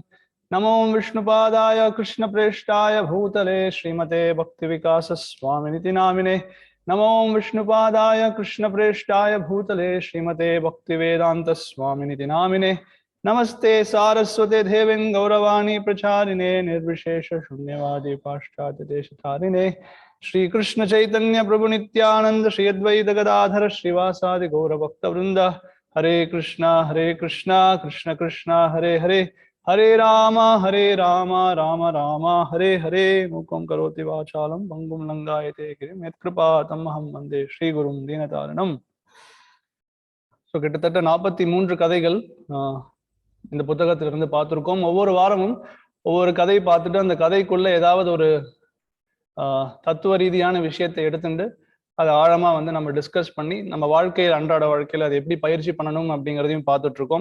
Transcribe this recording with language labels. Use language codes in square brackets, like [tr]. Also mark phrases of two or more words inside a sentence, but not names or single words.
[sa] नमो विष्णुपादाय कृष्णप्रेष्ठाय भूतले श्रीमते भक्ति विकास स्वामिनिति नामिने. नमो विष्णुपादाय कृष्णप्रेष्ठाय भूतले श्रीमते भक्ति वेदान्त स्वामिनिति नामिने. नमस्ते सारस्वते देविन् गौरवाणी प्रचारिणे நிர்விசேஷ शून्यवादी पाश्चात्य देशधारिणे. श्री कृष्ण चैतन्य प्रभु नित्यानंद श्री अद्वैत गदाधर श्रीवासादि गौर भक्त वृंद. हरे कृष्णा कृष्ण कृष्ण हरे हरे, हरे राम राम राम हरे हरे. मूकं करोति वाचालं भंगुं लंघयते गिरिं यत्कृपातम् अहं वन्दे श्रीगुरुं दीनतारिणम्. [ta] ஸோ கிட்டத்தட்ட 43 கதைகள் இந்த புத்தகத்திலிருந்து பார்த்துருக்கோம். ஒவ்வொரு வாரமும் ஒவ்வொரு கதை பார்த்துட்டு அந்த கதைக்குள்ள ஏதாவது ஒரு தத்துவ ரீதியான விஷயத்தை எடுத்துட்டு அதை ஆழமா நம்ம டிஸ்கஸ் பண்ணி நம்ம வாழ்க்கையில், அன்றாட வாழ்க்கையில் அதை எப்படி பயிற்சி பண்ணணும் அப்படிங்கிறதையும் பார்த்துட்டு இருக்கோம்.